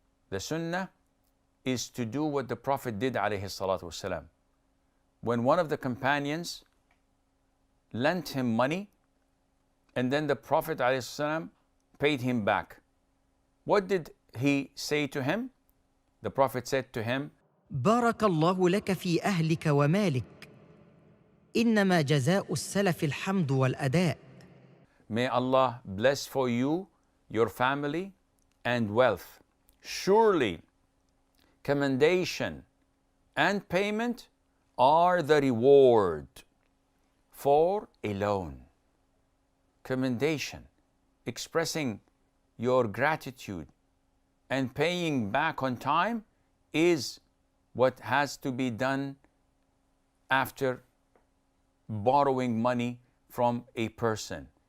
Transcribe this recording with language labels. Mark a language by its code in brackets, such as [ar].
[en] The Sunnah is to do what the Prophet did alayhi salatu wasalam. When one of the companions lent him money and then the Prophet alayhi salam paid him back, what did he say to him? The Prophet said to him, [ar] بارك الله لك في أهلك ومالك. إنما جزاء السلف الحمد والأداء. [en] May Allah bless for you your family and wealth. Surely commendation and payment are the reward for a loan. Commendation, expressing your gratitude and paying back on time, is what has to be done after borrowing money from a person.